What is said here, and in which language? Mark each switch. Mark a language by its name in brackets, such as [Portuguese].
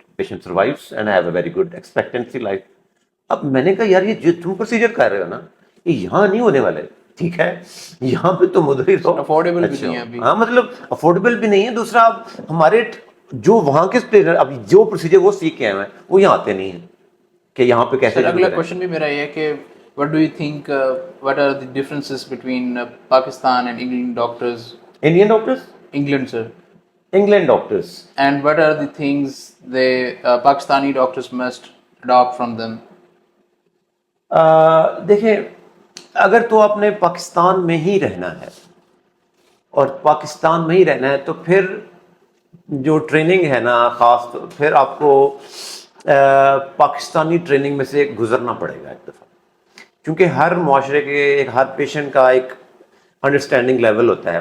[English] Patient survives and have a very good expectancy life. [Urdu] اب میں نے کہا یار یہ جو تم پروسیجر کر رہے ہو نا, یہ یہاں نہیں ہونے والے. ٹھیک ہے, یہاں پہ تو ادھر ہی رہو. افورڈیبل بھی نہیں ہے ابھی. ہاں مطلب افورڈیبل بھی نہیں ہے. دوسرا اب ہمارے جو وہاں کے اب جو پروسیجر وہ سیکھ کے آئے ہیں وہ یہاں آتے نہیں ہیں کہ یہاں پہ کیسے. سر اگلا کوشچن بھی میرا یہ ہے کہ [English] what do you think what are the differences between Pakistan and England doctors? Indian doctors? England, sir. England doctors. And what are the things they Pakistani doctors must adopt from them? [Urdu] دیکھیں, اگر تو آپ نے پاکستان میں ہی رہنا ہے اور پاکستان میں ہی رہنا ہے تو پھر جو ٹریننگ ہے نا خاص, تو پھر آپ کو پاکستانی ٹریننگ میں سے گزرنا پڑے گا ایک دفعہ, کیونکہ ہر معاشرے کے ہر پیشنٹ کا ایک انڈرسٹینڈنگ لیول ہوتا ہے.